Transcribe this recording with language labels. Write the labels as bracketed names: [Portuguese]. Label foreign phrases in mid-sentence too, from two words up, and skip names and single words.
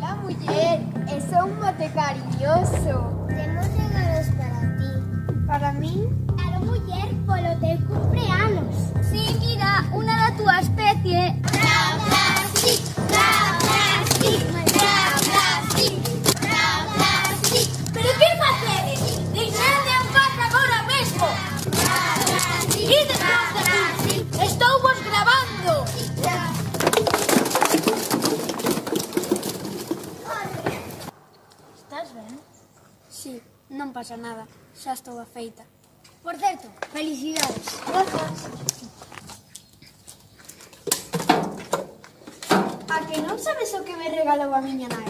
[Galician] muller e son mote cariñoso. Temos regalos para ti. Para min? Claro, muller, polo teu cumpleanos. Sí, mira, unha da túa especie. Bra, plastic, bra, plastic, bra, plastic, bra, plastic. Pero que facedes? Deixade en paz agora mesmo. Bra, plastic, bra, plastic. Estou vos grabando. Estás ben? Sí, non pasa nada. Xa estou afeita. Por certo, felicidades. Grazas. A que non sabes o que me regalou a miña nai?